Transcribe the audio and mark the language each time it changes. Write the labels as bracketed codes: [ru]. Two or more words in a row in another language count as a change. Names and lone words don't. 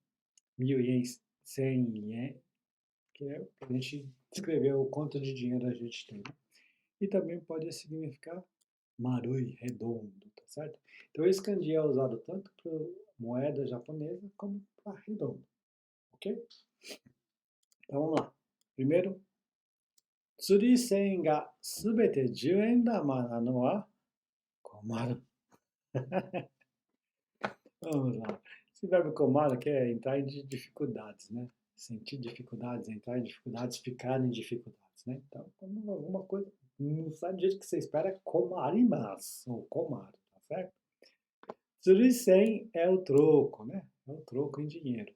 [pt] 1000 ienes, 100 ien, que é para a gente descrever o quanto de dinheiro a gente tem. Né? E também pode significar marui, redondo, tá certo? Então esse kanji é usado tanto para moeda japonesa como para redondo, ok? Então vamos lá. Primeiro, [ja] 釣り銭がすべて10円玉なのは困る。 [pt] Vamos lá. Esse verbo comar quer entrar em dificuldades, né? Sentir dificuldades, entrar em dificuldades, ficar em dificuldades, né? Então, quando alguma coisa não sai do jeito que você espera, é komarimasu, ou komar, tá certo? Tsurisen é o troco, né? É o troco em dinheiro.